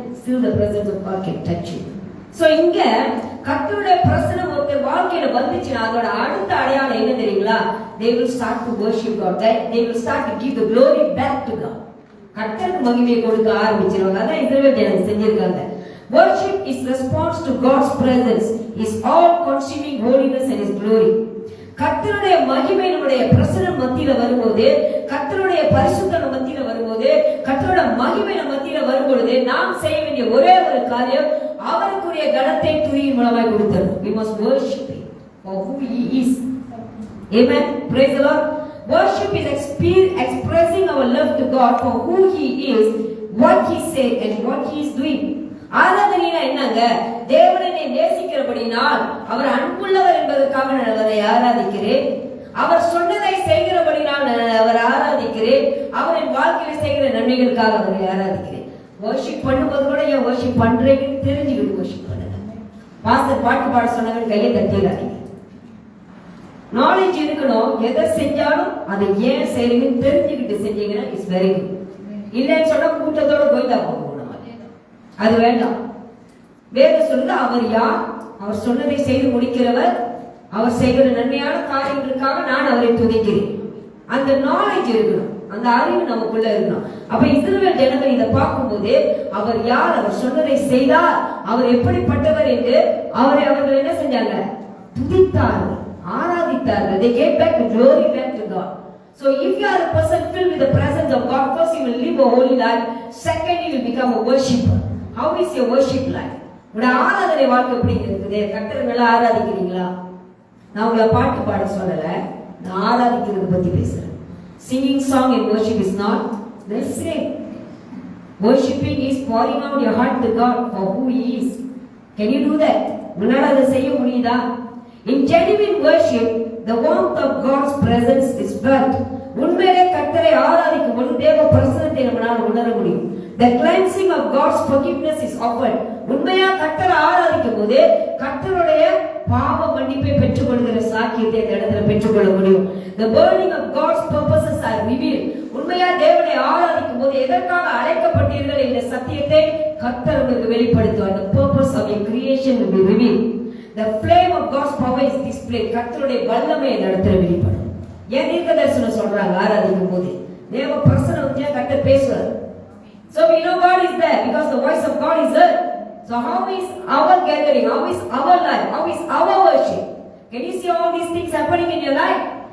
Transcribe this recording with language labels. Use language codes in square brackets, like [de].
[en] Still the presence of God can touch you. [ta] So இங்க கர்த்தருடைய பிரசன்னம் ஒருத்தர் வாழ்க்கையில வந்துச்சுன்னா அதோட அடுத்த அடையாளம் என்ன தெரியுங்களா? [en] They will start to worship God. They will start to give the glory back to God. [ta] கர்த்தருக்கு மகிமையை கொடுக்க ஆரம்பிச்சிருவாங்க. அதான் இஸ்ரவேல் ஜனங்கள் செஞ்சிருக்காங்க. [en] Worship is response to God's presence. Is all consuming holiness and His glory. [ta] கர்த்தருடைய மகிமை நம்முடைய பிரசன்னம் மத்தியில வரும்போது, கர்த்தருடைய பரிசுத்தம் மத்தியில வரும்போது, கர்த்தருடைய மகிமை மத்தியில வரும்போது நாம் செய்ய வேண்டிய ஒரே ஒரு காரியம் அவருக்குரிய கனத்தை துதியின் மூலமாய் கொடுத்தது. [en] We must worship Him for who He is. Amen. Praise the Lord. Worship is expressing our love to God for who He is, what He said and what He is doing. [ta] ஆராதனைனா என்னங்க? தேவனை நேசிக்கிறபடினால் அவர் அன்புள்ளவர் என்பதற்காக நான் அவரை ஆராதிக்கிறேன். அவர் சொன்னதை செய்கிறபடினால் நான் அவர் ஆராதிக்கிறேன். அவரின் வாழ்க்கையில செய்கிற நன்மைகளுக்காக அவரை ஆராதிக்கிறேன். வர்ஷிப் பண்ணும்போது கூட ஏன் வர்ஷிப் பண்றீங்கன்னு தெரிஞ்சுக்கிட்டு வர்ஷிப் பண்ணுங்க. பாஸ்டர் பாட்டு பாட சொன்னாங்க கையை தட்டிடாதீங்க. நாலேஜ் இருக்கணும். எதை செஞ்சாலும் அதை ஏன் செய்றீங்கன்னு தெரிஞ்சுக்கிட்டு செஞ்சீங்கன்னா [en] It's very good. [ta] இல்லைன்னு சொன்னா கூட்டத்தோட கோயிலா போகும். அது வேண்டாம். வேதம் சொல்லுது அவர் யார்? அவர் சொன்னதை செய்து முடிக்கிறவர். அவர் செய்கிற நன்மையான காரியங்களுக்காக நான் அவரை துதிக்கிறேன். அந்த நாலேஜ் இருக்கணும், அந்த அறிவு நமக்குள்ள இருக்கணும். அப்ப இஸ்ரவேல் ஜனங்கள் இதை பார்க்கும்போது அவர் யார், அவர் சொன்னதை செய்தார், அவர் எப்படிப்பட்டவர் என்று அவர்கள் என்ன செஞ்சாங்க? துதித்தார்கள், ஆராதித்தார்கள். [en] They gave back the glory back to God. So if you are a person filled with the presence of God, first you will live a holy life. Second, you will become a worshipper. How is your worship life? [ta] உங்க ஆராதனை வாழ்க்கை எப்படி இருக்குது? கர்த்தரை ஆராதிக்கிறீங்களா? நான் உங்களை பாட்டு பாட சொல்லல, நான் ஆராதிக்கிறது பத்தி பேசுறேன். [en] Singing song and worship is not the same. Worshiping is pouring out your heart to God for who He is. Can you do that? [ta] உங்களால அதை செய்ய முடியுதா? [en] In genuine worship, the warmth of God's presence is felt. [ta] உண்மையிலே கர்த்தரை ஆராதிக்கும் பொழுது தேவ பிரசன்னத்தை நம்மால் உணர முடியும். [en] The cleansing of God's forgiveness is offered. [ta] உண்மையா கர்த்தரை ஆராதிக்கும் போது கர்த்தருடைய பாவ மன்னிப்பை பெற்றுக்கொள்கிற சாக்கியத்தை அந்த இடத்துல பெற்றுக்கொள்ள முடியும். [en] The burning of God's purposes are revealed. [ta] உண்மையா தேவனை ஆராதிக்கும் போது எதற்காக அழைக்கப்பட்டீர்கள் என்ற சத்தியத்தை கர்த்தர் உங்களுக்கு வெளிப்படுத்துவார். [en] The purpose of your creation will be revealed. The flame of God's power is displayed. [ta] கர்த்தருடைய வல்லமை இந்த இடத்துல வெளிப்படும். ஏன் தீர்க்கதரிசனம் சொல்றாங்க ஆராதிக்கும் போது தேவ பிரசன்னம் வந்து கர்த்தர் பேசுவார். [en] So we know God is there because the voice of God is there. So how is our gathering? How is our life? How is our worship? Can you see all these things happening in your life?